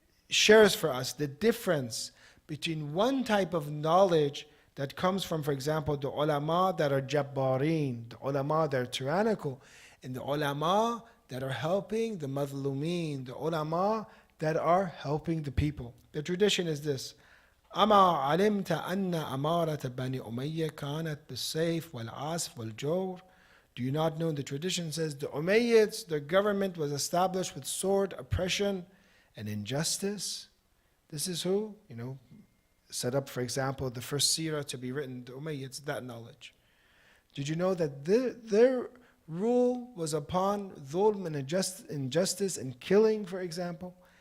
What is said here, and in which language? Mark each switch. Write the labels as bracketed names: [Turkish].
[English] shares for us the difference between one type of knowledge that comes from, for example, the ulama that are jabbareen, the ulama that are tyrannical, and the ulama that are helping the madhlumeen, the ulama that are helping the people. The tradition is this: [Arabic] أما علمت أن أمارة بني أمية كانت بالسيف والعسف والجور. [English] Do you not know? The tradition says the Umayyads, their government was established with sword, oppression, and injustice. This is who, set up, for example, the first seerah to be written, the Umayyads, that knowledge. Did you know that their rule was upon dhulm and injustice and killing, for example?